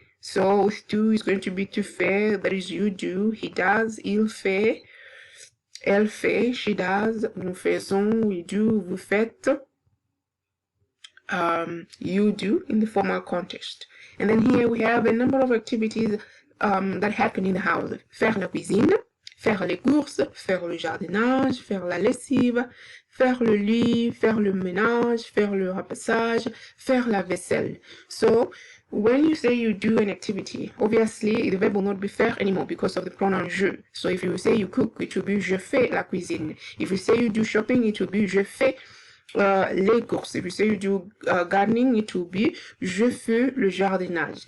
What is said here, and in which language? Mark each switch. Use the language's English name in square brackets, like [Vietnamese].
[English] So with do is going to be [French] tu fais, [English] that is you do, he does, [French] il fait, elle fait, [English] she does, [French] nous faisons, [English] we do, [French] vous faites, [English] you do in the formal context. And then here we have a number of activities that happen in the house. [French] Faire la cuisine, faire les courses, faire le jardinage, faire la lessive, faire le lit, faire le ménage, faire le repassage, faire la vaisselle. [English] So when you say you do an activity, obviously the verb will not be faire anymore because of the pronoun je. So if you say you cook, it will be [French] je fais la cuisine. [English] If you say you do shopping, it will be [French] je fais les courses. [English] If you say you do gardening, it will be [French] je fais le jardinage.